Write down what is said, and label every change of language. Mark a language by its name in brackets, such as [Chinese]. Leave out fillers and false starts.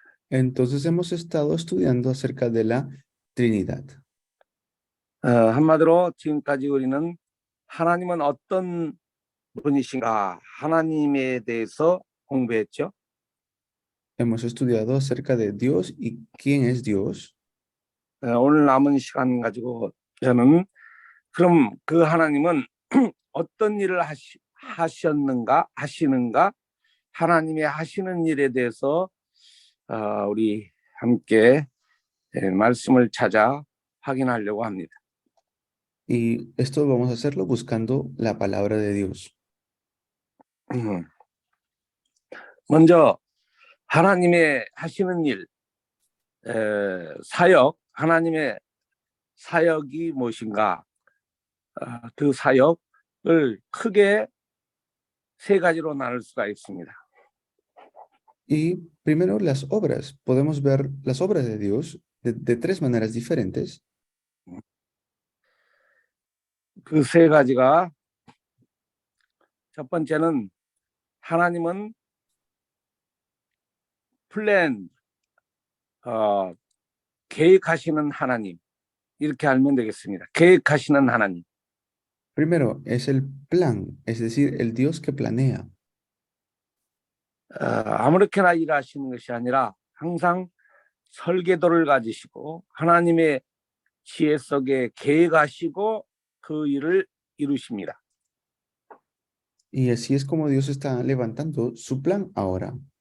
[Spanish] Entonces hemos estado estudiando acerca de la Trinidad. [Korean] 한마디로 지금까지 우리는 하나님은 어떤 분이신가, 하나님에 대해서 공부했죠. [Spanish] Hemos estudiado acerca de Dios y quién es Dios. [Korean] 오늘 남은 시간 가지고 저는 그럼 그 하나님은 어떤 일을 하시는가, 하나님의 하시는 일에 대해서 우리 함께 말씀을 찾아 확인하려고 합니다. [Spanish] Y esto vamos a hacerlo buscando la palabra de Dios. [Korean] 먼저 하나님의 하시는 일, 사역, 하나님의 사역이 무엇인가? 그 사역을 크게 세 가지로 나눌 수가 있습니다. [Spanish] Y primero las obras. Podemos ver las obras de Dios de tres maneras diferentes. [Korean] 그 세 가지가 첫 번째는 하나님은 플랜, 계획하시는 하나님, 이렇게 알면 되겠습니다. 계획하시는 하나님. [Spanish] Primero es el plan, es decir, el Dios que planea. [Korean] 아무렇게나 일하시는 것이 아니라 항상 설계도를 가지시고 하나님의 지혜 속에 계획하시고 그 일을 이루십니다. [Spanish] Y así es como Dios está levantando su plan ahora.